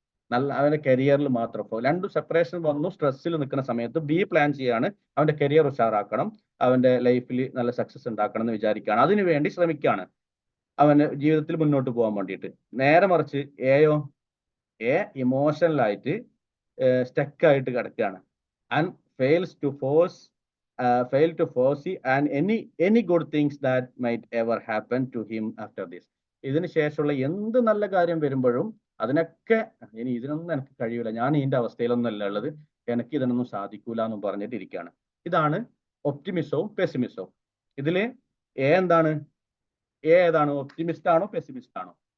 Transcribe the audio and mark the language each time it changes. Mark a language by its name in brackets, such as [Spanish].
[Malayalam] നല്ല അവന്റെ കരിയറിൽ മാത്രം രണ്ടും സെപ്പറേഷൻ വന്നു, സ്ട്രെസ്സിൽ നിൽക്കുന്ന സമയത്ത് ബി പ്ലാൻ ചെയ്യാണ് അവന്റെ കരിയർ ഉഷാറാക്കണം, അവന്റെ ലൈഫിൽ നല്ല സക്സസ് ഉണ്ടാക്കണം എന്ന് വിചാരിക്കുകയാണ്, അതിനു വേണ്ടി ശ്രമിക്കുകയാണ് അവന് ജീവിതത്തിൽ മുന്നോട്ട് പോകാൻ വേണ്ടിയിട്ട്. നേരെ മറിച്ച് എയോ ഇമോഷണലായിട്ട് സ്റ്റക്കായിട്ട് കിടക്കുകയാണ്. [English] And fails to force fail to foresee and any good things that might ever happen to him after this. [Malayalam] ഇതിന് ശേഷമുള്ള എന്ത് നല്ല കാര്യം വരുമ്പോഴും അതിനൊക്കെ ഇനി ഇതിനൊന്നും എനിക്ക് കഴിയൂല, ഞാൻ ഇതിന്റെ അവസ്ഥയിലൊന്നല്ല ഉള്ളത്, എനിക്ക് ഇതിനൊന്നും സാധിക്കൂല എന്നും പറഞ്ഞിട്ട് ഇരിക്കുകയാണ്. ഇതാണ് ഒപ്റ്റിമിസവും പെസിമിസവും. ഇതില് എന്താണ്? ഏതാണ്? ഒപ്റ്റിമിസ്റ്റ് ആണോ പെസിമിസ്റ്റ് ആണോ?